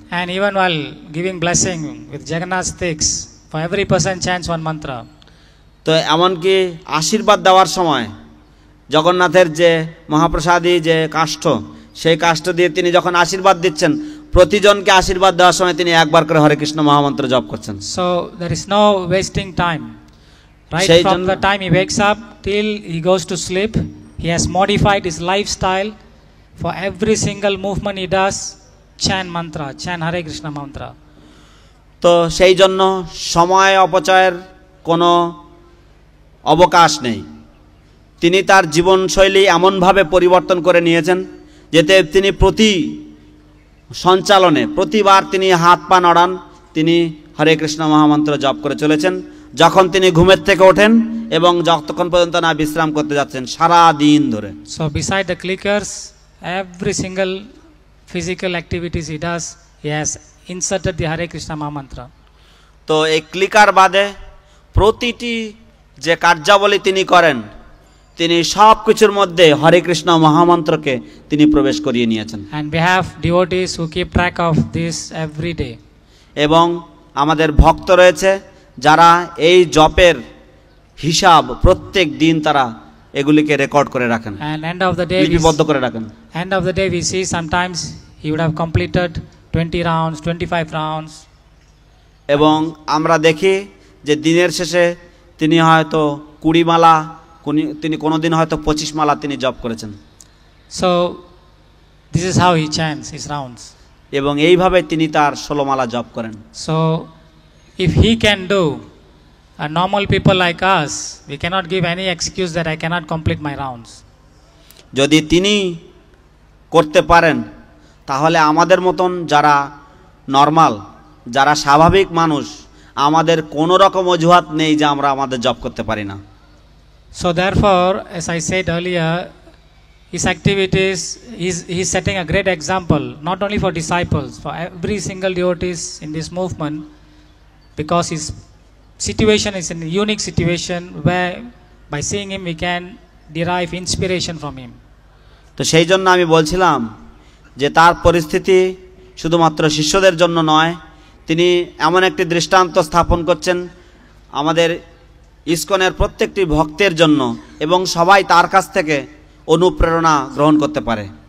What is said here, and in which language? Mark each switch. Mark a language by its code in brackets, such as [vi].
[en] And even while giving blessing with Jagannath sticks, for every person chants one mantra. [bn] তো এমনকি আশীর্বাদ দেওয়ার সময় জগন্নাথের যে মহাপ্রসাদী যে কাষ্ঠ, সেই কাষ্ঠ দিয়ে তিনি যখন আশীর্বাদ দিচ্ছেন, প্রতিজনকে আশীর্বাদ দেওয়ার সময় তিনি একবার করে হরে কৃষ্ণ মহামন্ত্র জপ করছেন। [en] So there is no wasting time. Right [bn] সেই [en] from [bn] জন্য- [en] the time he wakes up till he goes to sleep, he has modified his lifestyle. For every single movement he does, chant mantra, chant Hare Krishna mantra. [bn] তো সেই জন্য সময় অপচয়ের কোনো অবকাশ নেই। তিনি তার জীবনশৈলী এমনভাবে পরিবর্তন করে নিয়েছেন যাতে তিনি প্রতি সঞ্চালনে প্রতিবার তিনি হাত পা নড়ান, তিনি হরে কৃষ্ণ মহামন্ত্র জপ করে চলেছেন। যখন তিনি ঘুমের থেকে ওঠেন এবং যতক্ষণ পর্যন্ত না বিশ্রাম করতে যাচ্ছেন, সারা দিন ধরে। [en] So beside the clickers, every single physical activities he does, he has inserted the Hare Krishna mantra. [bn] তো এই ক্লিকার বাদে প্রতিটি যে কার্যাবলী তিনি করেন, তিনি সব কিছুর মধ্যে হরে কৃষ্ণ মহামন্ত্রকে তিনি প্রবেশ করিয়ে নিয়েছেন। [en] And we have devotees who keep track of this every day. [bn] এবং আমাদের ভক্ত রয়েছে যারা এই জপের হিসাব প্রত্যেক দিন তারা এগুলিকে রেকর্ড করে রাখেন, [en] And end of the day, [bn] লিপিবদ্ধ করে রাখেন। [en] end of the day we see sometimes he would have completed 20 rounds, 25 rounds. [bn] এবং আমরা দেখি যে দিনের শেষে তিনি হয়তো 20 মালা, তিনি কোনোদিন হয়তো 25 মালা তিনি জপ করেছেন। [en] So this is how he chants his rounds. [bn] এবং এইভাবে তিনি তার 16 মালা জপ করেন। [en] So if he can do, normal people like us, we cannot give any excuse that I cannot complete my rounds. [bn] যদি তিনি করতে পারেন, তাহলে আমাদের মতন যারা নর্মাল, যারা স্বাভাবিক মানুষ, আমাদের কোনো রকম অজুহাত নেই যে আমরা আমাদের জব করতে পারি না। [en] So therefore, as I said earlier, his activities, he's setting a great example, not only for disciples, for every single devotees in this movement, because his situation is a unique situation where by seeing him we can derive inspiration from him. [bn] তো সেই জন্য আমি বলছিলাম যে তার পরিস্থিতি শুধুমাত্র শিষ্যদের জন্য নয়, তিনি এমন একটি দৃষ্টান্ত স্থাপন করছেন আমাদের ইসকনের প্রত্যেকটি ভক্তের জন্য, এবং সবাই তার কাছ থেকে অনুপ্রেরণা গ্রহণ করতে পারে।